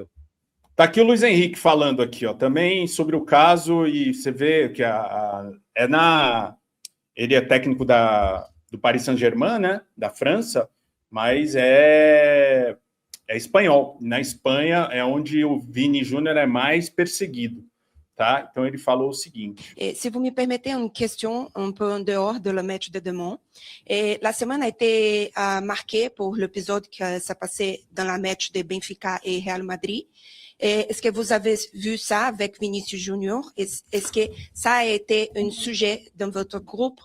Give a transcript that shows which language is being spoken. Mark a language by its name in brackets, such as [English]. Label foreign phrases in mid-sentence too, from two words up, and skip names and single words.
[Portuguese] Tá aqui o Luis Henrique falando aqui, ó, também sobre o caso, e você vê que ele é técnico do Paris Saint-Germain, né, da França, mas é espanhol. Na Espanha é onde o Vini Júnior é mais perseguido, tá? Então ele falou o seguinte. [French] Si vous me permettez une question un peu en dehors de le match de demain. La semaine a été marquée pour l'épisode qui s'est passé dans la match de Benfica et Real Madrid. Est-ce que vous avez vu ça avec Vinicius Junior? Est-ce que ça a été un sujet dans votre groupe?